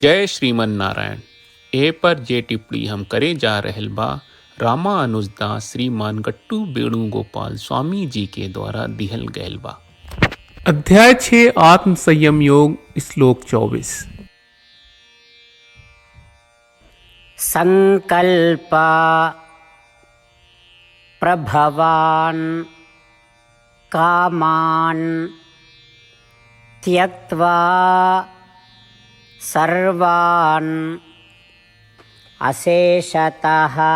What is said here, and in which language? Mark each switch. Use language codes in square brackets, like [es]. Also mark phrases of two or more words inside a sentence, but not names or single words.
[bho] जय श्रीमन नारायण। ए पर जे टिप्पणी हम करे जा रहल बा रामा अनुजदास श्रीमान गट्टू वेणुगोपाल स्वामी जी के द्वारा दिहल गयल बा। अध्याय 6 आत्म संयम योग श्लोक 24। [sa] संकल्पा प्रभवान् कामान् त्यक्त्वा सर्वान् अशेषतः